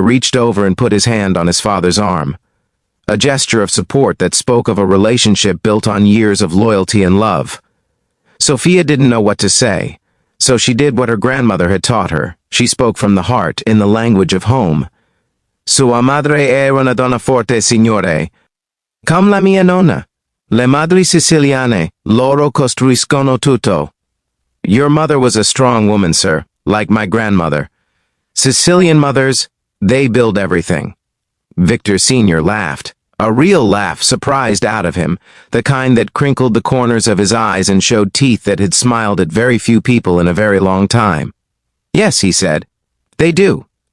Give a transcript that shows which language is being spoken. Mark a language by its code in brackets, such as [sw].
[en] reached over and put his hand on his father's arm. A gesture of support that spoke of a relationship built on years of loyalty and love. Sophia didn't know what to say, so she did what her grandmother had taught her. She spoke from the heart, in the language of home. [it] Sua madre era una donna forte, signore. Come la mia nonna. Le madri siciliane, loro costruiscono tutto. [en] Your mother was a strong woman, sir, like my grandmother. Sicilian mothers, they build everything. Victor Sr. laughed. A real laugh surprised out of him, the kind that crinkled the corners of his eyes and showed teeth that had smiled at very few people in a very long time. Yes, he said. They do.